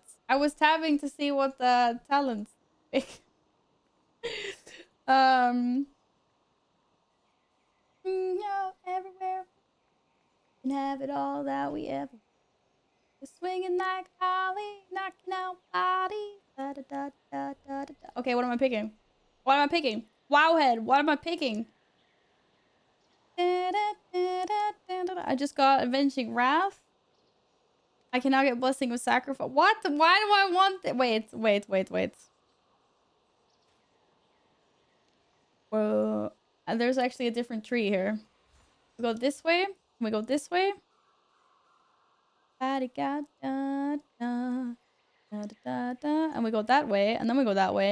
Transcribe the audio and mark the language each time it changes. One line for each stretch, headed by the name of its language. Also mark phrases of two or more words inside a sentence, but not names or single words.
English: I was tabbing to see what the talents. um. No, everywhere we can have it all that we ever. Swinging like Ollie, knocking out bodies. Da, da, da, da, da, da. Okay, what am I picking? What am I picking? Wowhead. What am I picking? Da, da, da, da, da, da. I just got Avenging Wrath. I can now get Blessing with Sacrifice. What? Why do I want it? Wait. Whoa. And there's actually a different tree here. We go this way. We go this way. And we go that way. And then we go that way.